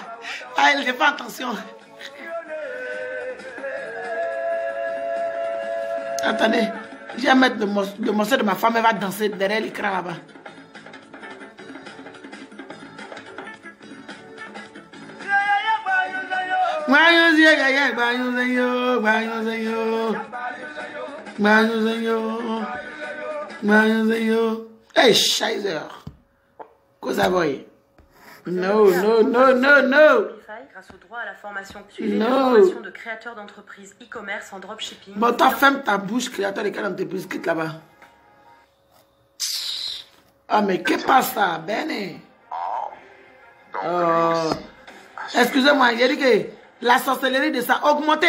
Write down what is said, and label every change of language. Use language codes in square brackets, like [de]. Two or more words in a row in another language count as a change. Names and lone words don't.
[fr] Ah, elle fait attention. Attendez, je vais mettre le morceau de ma femme, elle va danser derrière l'écran là-bas. Hey, Scheiße. [it] Cosa voi? No, no, no, no, no. [fr] Grâce au droit à la formation. Suivez une formation de créateur d'entreprise e-commerce en dropshipping. Bon, toi, ferme ta bouche, créateur de quelle entreprise, quitte là-bas. Ah, mais qu'est-ce que ça, Bene? Excusez-moi, j'ai dit que la sorcellerie de ça augmentait.